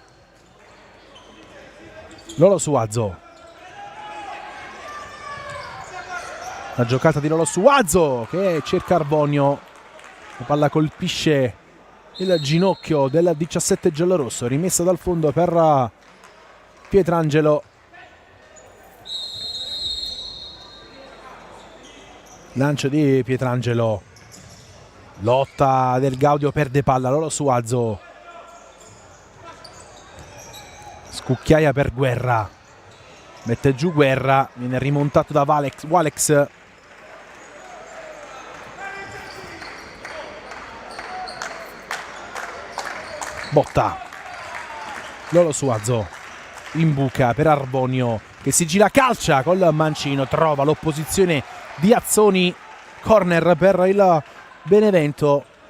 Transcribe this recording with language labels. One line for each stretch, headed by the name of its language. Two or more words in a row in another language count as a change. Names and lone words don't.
Italian: Lolo Suazo, la giocata di Lolo Suazo che cerca Arbonio, la palla colpisce il ginocchio del 17 giallorosso, rimessa dal fondo per Pietrangelo. Lancio di Pietrangelo, lotta Del Gaudio, perde palla. Lolo Suazo, scucchiaia per Guerra, mette giù Guerra, viene rimontato da Walex. Botta, Lolo Suazo imbuca per Arbonio che si gira, calcia col mancino, trova l'opposizione di Azzoni, corner per il Benevento,